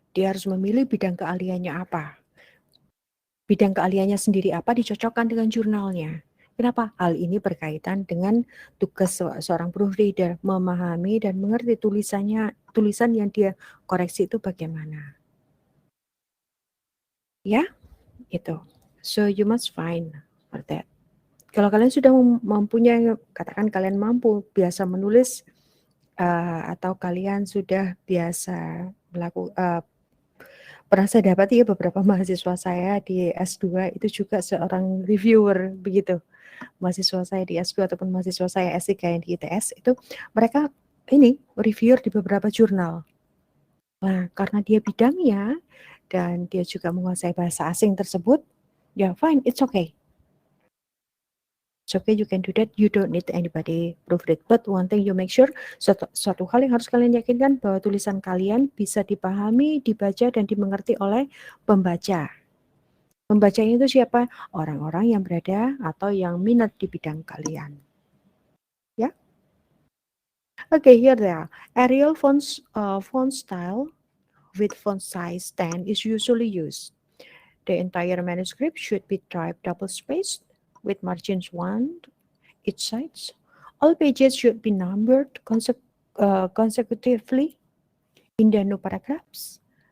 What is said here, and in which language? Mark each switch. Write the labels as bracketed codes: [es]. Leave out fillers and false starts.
[id] Dia harus memilih bidang keahliannya apa. Bidang keahliannya sendiri apa dicocokkan dengan jurnalnya. Kenapa? Hal ini berkaitan dengan tugas seorang proofreader, memahami dan mengerti tulisan yang dia koreksi itu bagaimana. Ya, itu. [en] So you must find for that. [id] Kalau kalian sudah mempunyai, katakan kalian mampu biasa menulis atau kalian sudah biasa melakukan pernah saya dapati ya beberapa mahasiswa saya di S2 itu juga seorang reviewer begitu. Mahasiswa saya di S2 ataupun mahasiswa saya S3 yang di ITS itu mereka ini reviewer di beberapa jurnal. Nah, karena dia bidangnya dan dia juga menguasai bahasa asing tersebut, ya [en] fine, it's okay. It's okay, you can do that. You don't need anybody proof it. But one thing you make sure, [id] suatu hal yang harus kalian yakinkan bahwa tulisan kalian bisa dipahami, dibaca, dan dimengerti oleh pembaca. Pembacanya itu siapa? Orang-orang yang berada atau yang minat di bidang kalian. [en] Ya. Okay, here they are. Arial font style with font size 10 is usually used. The entire manuscript should be typed double-spaced with margins 1 each side. All pages should be numbered consecutively in the new paragraphs.